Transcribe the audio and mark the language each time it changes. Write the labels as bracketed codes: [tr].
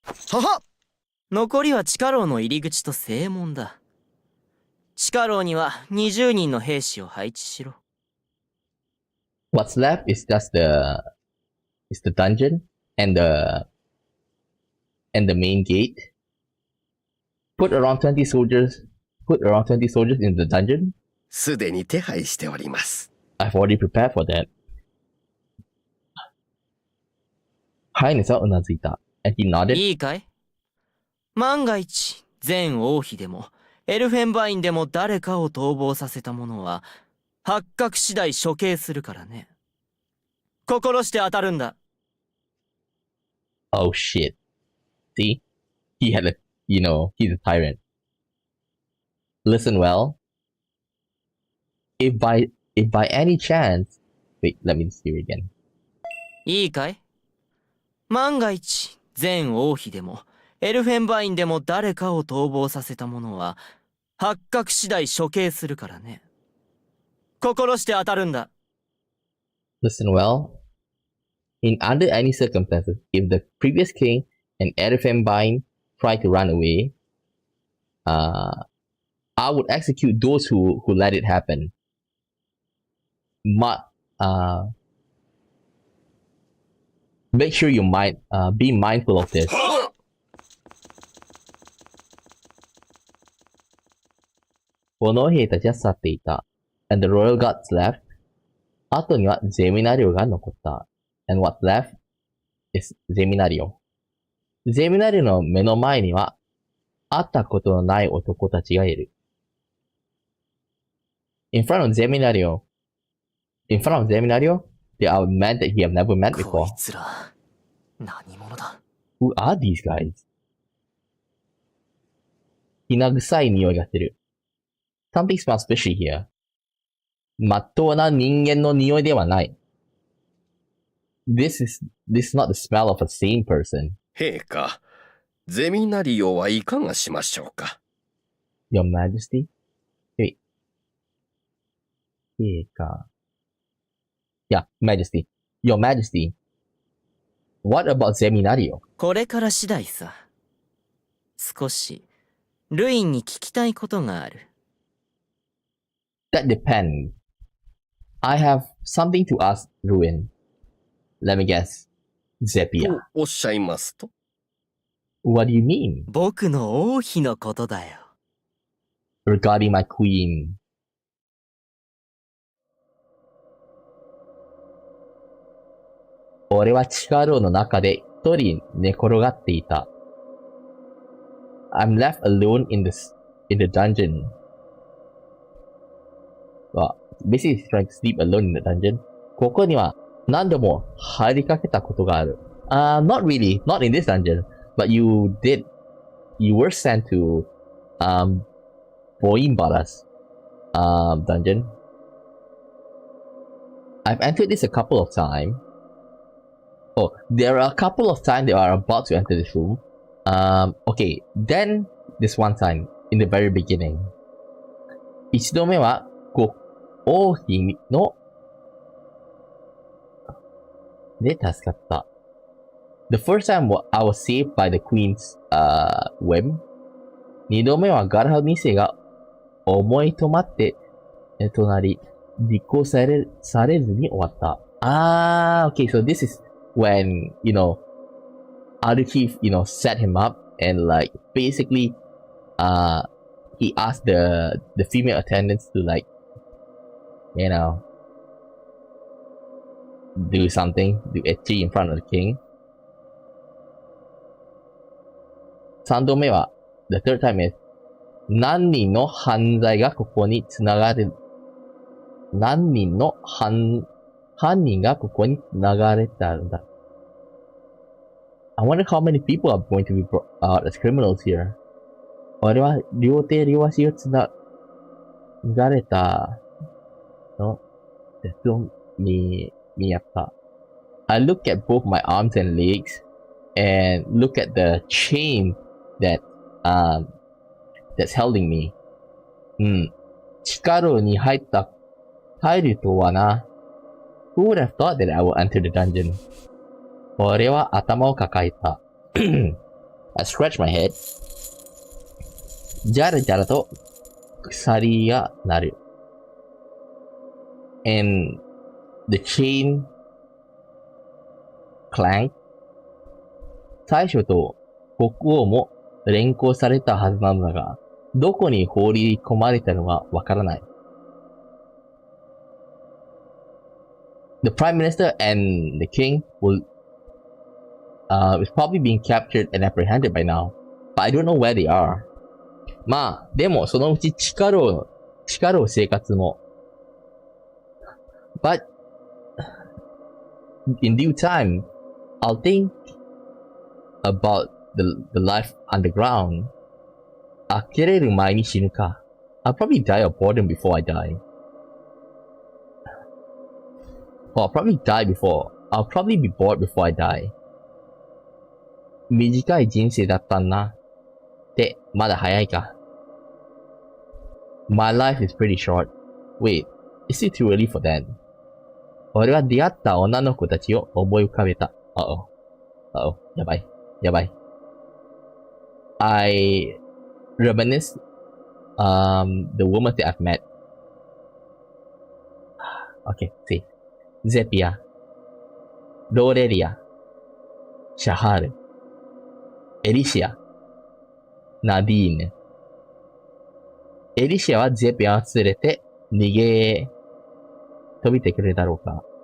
[ja] はは残りは地下牢の入り口と正門だ。地下牢には20人の兵士を配置しろ。 [en] What's left is just the dungeon and the main gate. Put around 20 soldiers in the dungeon. [ja] すでに手配しております。 [en] I've already prepared for that. [ja] ハイネスはうなずいた。 [en] And he nodded. [ja] いいかい？万が一、全王妃でも、エルフェンバインでも誰かを逃亡させた者は、発覚次第処刑するからね。心して当たるんだ。 [en] Oh shit. See? He's a tyrant. Listen well. If by any chance... Wait, let me see it again. [ja] いいかい？万が一、全王妃でも、エルフェンバインでも誰かを逃亡させた者は、発覚次第処刑するからね。心して当たるんだ。 [en] Listen well. Under any circumstances, if the previous king and Erefenbein try to run away, I would execute those who let it happen. Make sure you be mindful of this. [ja] 炎兵たちは去っていた。 [en] And the royal guards left. [ja] 後にはゼミナリオが残った。 [en] And what's left is ゼミナリオ。 [ja] ゼミナリオの目の前には、会ったことのない男たちがいる。 [en] In front of Zeminario, there are men that he have never met [ja] こ [en] before. [ja] いつら、何者だ？ [en] Who are these guys? [ja] きな臭い匂いがする。 [en] Something smells fishy here. [ja] まっとうな人間の匂いではない。 [en] this is not the smell of a sane person. [ja] 陛下、ゼミナリオはいかがしましょうか。 [en] Your Majesty? Wait. Yeah, Majesty. Your Majesty. What about Seminario? [ja] これから次第さ。少し、ルインに聞きたいことがある。 [en] That depends. I have something to ask Ruin. Let me guess. [ja] と [en] Zepia. [ja] おっしゃいますと。 [en] What do you mean? [ja] 僕の王妃のことだよ。 [en] Regarding my queen. [ja] 俺は地下牢の中で一人寝転がっていた。 [en] I'm left alone in the dungeon. Well, basically he's trying to sleep alone in the dungeon. [ja] ここには何度も入りかけたことがある。 [en] Not really, not in this dungeon, but you were sent to, Boimbaras, dungeon. I've entered this a couple of times. Oh, there are a couple of times that are about to enter this room. Okay, then this one time, in the very beginning. [ja] 一度目は、王妃の、で助かった。 [en] The first time I was saved by the queen's, whim. [ja] 二度目はガラハ2世が思い止まって、となり、実行されずに終わった。 [en] Okay, so this is when, Aruki, set him up and like basically he asked the female attendants to like, do something, do ecchi in front of the king. [ja] 三度目は [en] the third time is [ja] 何人の犯罪がここに繋がる何人の犯人がここに流れたんだ。 [en] I wonder how many people are going to be brought out as criminals here. [ja] 俺は両手両足を繋がれたのと見やった。 [en] I look at both my arms and legs and look at the chain that's holding me. [ja] 地下牢に入るとはな。 [en] Who would have thought that I would enter the dungeon? [ja] 俺は頭を抱えた。 [en] I scratch my head. [ja] じゃらじゃらと鎖が鳴る。 [en] And the chain clank. [ja] 大将と国王も連行されたはずなのだが、どこに放り込まれたのかわからない。 [en] The Prime Minister and the King is probably being captured and apprehended by now, but I don't know where they are. [ja] まあ、でもそのうち地下牢生活も。 [en] But in due time, I'll think about the life underground. [ja] 呆れる前に死ぬか。 [en] I'll probably die of boredom before I die. I'll probably be bored before I die. [ja] 短い人生だったんな。って、まだ早いか。 [en] My life is pretty short. Wait, is it too early for that? [ja] 俺は出会った女の子たちを思い浮かべた。やばい。 [en] I reminisce, the woman that I've met. Okay, see. [ja] Zepia, ローレリア、シャハール、エリシア、ナディーヌ。エリシアはゼピアを連れて逃げ飛びてくれるだろうか。